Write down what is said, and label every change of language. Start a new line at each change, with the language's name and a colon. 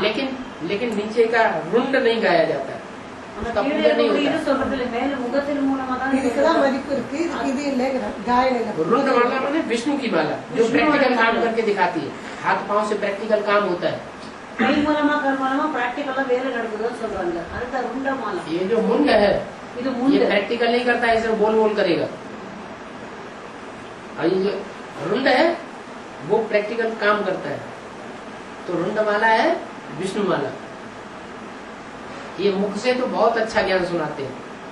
Hindi: लेकिन नीचे का रुंड नहीं गाया जाता है, उसका पूजा नहीं होता।
Tamil: மேல முகத்தின் மூலமா தான் இதுக்கெல்லாம் மதிப்பு இருக்கு, இதுக்கு இது இல்லைங்கிற
Hindi: गायन है। रुद्रमाला माने विष्णु की माला, जो प्रैक्टिकल काम करके दिखाती है, हाथ पांव से प्रैक्टिकल काम होता है।
Tamil: கை மூலமா கண் மூலமா பிராக்டிकला வேலை நடக்குதுன்னு சொல்றாங்க, அதுதான் रुंडमाला।
Hindi: ये जो मुंड है
Tamil: இது
Hindi: ये முंड प्रैक्टिकल नहीं करता है, इसे बोल बोल करेगा। और ये जो रुंड है वो प्रैक्टिकल काम करता है। तो रुंडमाला है विष्णुमाला। ये मुख से तो बहुत अच्छा ज्ञान सुनाते हैं।